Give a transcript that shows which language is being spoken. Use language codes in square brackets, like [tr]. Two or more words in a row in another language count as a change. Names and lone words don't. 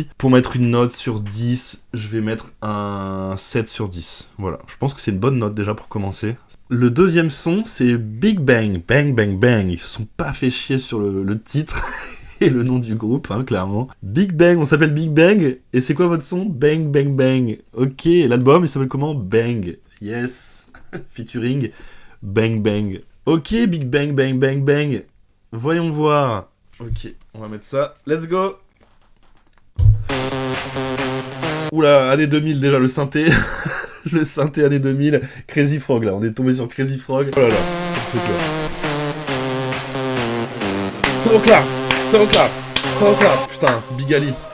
[fr] Pour mettre une note sur 10, je vais mettre un 7 sur 10. Voilà, je pense que c'est une bonne note déjà pour commencer. Le deuxième son, c'est Big Bang, Bang Bang Bang. Ils se sont pas fait chier sur le titre. Et le nom du groupe, hein, clairement. Big Bang, on s'appelle Big Bang. Et c'est quoi votre son? Bang, bang, bang. Ok, l'album, il s'appelle comment? [en] Bang. Yes. Featuring Bang, bang. [fr] Ok, Big Bang, bang, bang, bang. Voyons voir. Ok, on va mettre ça. [en] Let's go. [fr] Oula, année 2000 déjà, le synthé. Le synthé année 2000. Crazy Frog, là. On est tombé sur Crazy Frog. Oh là là, ce truc-là. SoundCloud, putain, Big Ali.